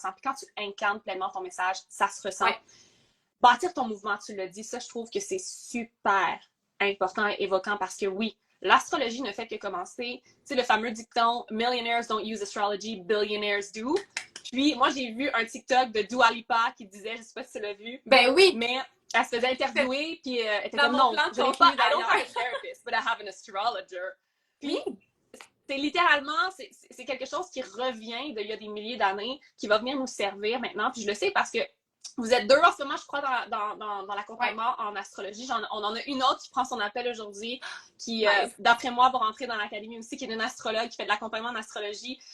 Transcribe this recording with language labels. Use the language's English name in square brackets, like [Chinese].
[French] Puis quand tu incarnes pleinement ton message, ça se ressent. Ouais. Bâtir ton mouvement, tu l'as dit, ça, je trouve que c'est super important et évoquant parce que oui, l'astrologie ne fait que commencer. Tu sais, le fameux dicton [English] « Millionaires don't use astrology, billionaires do ». [French] Puis moi, j'ai vu un TikTok de Dua Lipa qui disait, je sais pas si tu l'as vu. Ben oui! Mais elle se faisait interviewer, puis elle était comme non, je n'ai pas, [English] I don't have a therapist, but I have an astrologer. [French] Puis, c'est littéralement, c'est quelque chose qui revient d'il y a des milliers d'années, qui va venir nous servir maintenant. Puis je le sais parce que vous êtes deux en ce moment, je crois, dans l'accompagnement en astrologie. On en a une autre qui prend son appel aujourd'hui, qui, d'après moi, va rentrer dans l'académie aussi, qui est une astrologue, qui fait de l'accompagnement en astrologie.